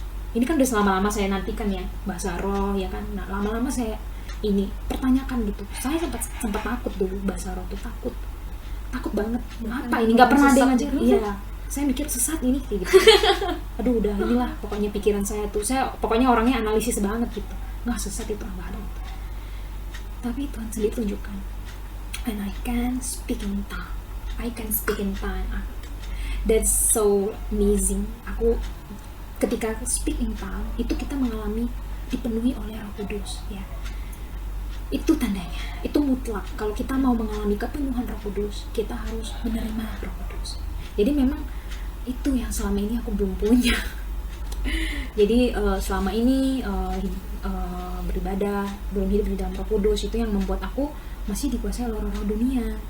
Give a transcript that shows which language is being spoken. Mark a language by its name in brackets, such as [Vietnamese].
[Indonesian] Ini kan udah selama-lama saya nantikan ya, bahasa roh ya kan. Nah, lama-lama saya ini pertanyakan gitu. Saya sempat takut dulu bahasa roh tuh, takut banget. Apa ini, nggak pernah ada yang ngajar. Iya, saya mikir sesat ini kayak gitu. Aduh, udah inilah pokoknya pikiran saya tuh. Saya pokoknya orangnya analisis banget gitu. Nggak, sesat itu nggak ada. Tapi Tuhan sendiri tunjukkan. [English] And I can speak in tongue. I can speak in tongue. That's so amazing. [Indonesian] Aku ketika [English] speak in tongue [Indonesian] itu kita mengalami dipenuhi oleh Roh Kudus ya. Itu tandanya, itu mutlak. Kalau kita mau mengalami kepenuhan Roh Kudus, kita harus menerima Roh Kudus. Jadi memang itu yang selama ini aku belum punya. Jadi selama ini beribadah, belum hidup di dalam Roh Kudus, itu yang membuat aku masih dikuasai oleh roh-roh dunia.